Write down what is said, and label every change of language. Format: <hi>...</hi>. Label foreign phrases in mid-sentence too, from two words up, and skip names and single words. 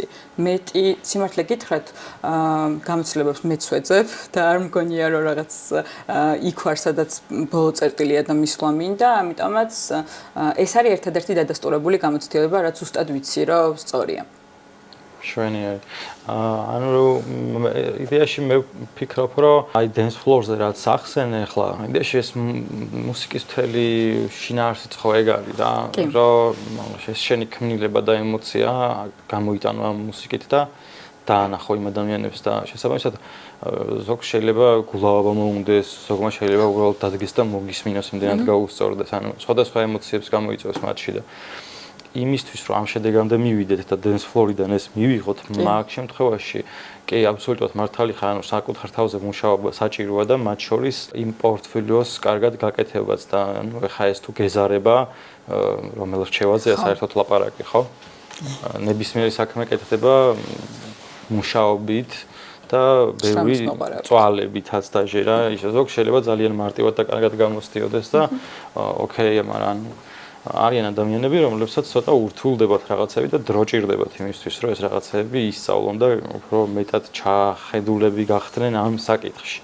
<ka>მეტი სიმართლე გითხრათ, გამოცდილებებს მეც ვეძებ და არ მგონია რომ რაღაც იქ ვარ, სადაც ბოლო წერტილია და მისვლა მინდა, ამიტომაც ეს არის ერთადერთი დადასტურებული გამოცდილება, რაც ზუსტად ვიცი, რომ სწორია. შვენიერი. ანუ იდეაში მე ვფიქრობ, რომ აი</ka> <en>dance floor-</en> <ka>ზე რაც ახსენე ახლა, იდეაში ეს მუსიკის მთელი შინაარსიც ხო ეგ არის და რომ ეს შენი ქმნილება და ემოცია გამოიტანო ამ მუსიკით და დაანახო იმ ადამიანებს და შესაბამისად ზოგ შეიძლება გულავება მოუნდეს, ზოგმა შეიძლება უბრალოდ დადგეს და მოგისმინოს, იმდენად გაუსწორდეს, ანუ სხვადასხვა ემოციებს გამოიწვევს მათში და იმისთვის რომ ამ შედეგამდე მივიდეთ და</ka> <en>dance floor-</en> <ka>იდან ეს მივიღოთ, მაგ შემთხვევაში კი აბსოლუტურად მართალი ხარ, ანუ საკუთარ თავზე მუშაობა საჭიროა და მათ შორის იმ პორტფოლიოს კარგად გაკეთებაც და ანუ ეხა ეს თუ გეზარება, რომელ რჩევაზეა საერთოდ ლაპარაკი, ხო? ნებისმიერი საქმე კეთდება მუშაობით და ბევრი წვალებითაც დაჟე რა, ისე ზოგ შეიძლება ძალიან მარტივად და კარგად გამოსდიოდეს და ოკეია, მაგრამ არიან ადამიანები, რომლებსაც ცოტა ურთულდებათ რაღაცები და დრო ჭირდებათ იმისთვის, რომ ეს რაღაცები ისწავლონ და უფრო მეტად ჩახედულები გახდნენ ამ საკითხში.</ka>